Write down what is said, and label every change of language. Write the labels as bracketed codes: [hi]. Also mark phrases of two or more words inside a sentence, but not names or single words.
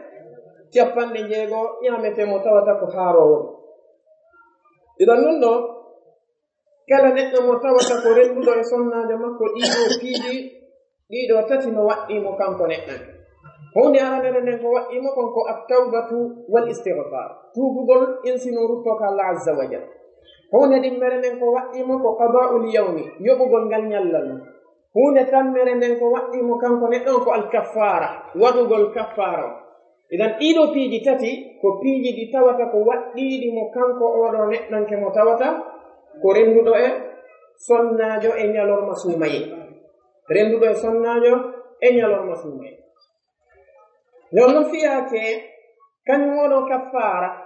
[ff] 60 ñametemo tawata ko haarowo iɗon nun ɗo kala neɗɗo mo tawata ko renduɗo e sonnajo makko ɗiɗo piiji ɗiɗo tati no waɗɗimo kanko neɗɗan hunde aranere nden ko waɗɗimo kon ko [ar] التوبة والاستغفار [ff] tuubugol insino ruttoka [ar] الله عز وجل [ff] hunde ɗimmere nden ko waɗɗimo ko [ar] قضاء اليوم [ff] yoɓugol ngal ñallal hunde tammere nden ko waɗɗimo kanko neɗɗon ko alkaffara waɗugol kaffara idan ɗiɗo piiji tati ko piiji ɗi tawata ko waɗɗiɗimo kanko oɗo neɗɗanke mo tawata ko renduɗo e sonnajo e ñalorma suumaye renduɗo e sonnajo e ñalorma suumaye non no fiyake kañum oɗo kaffara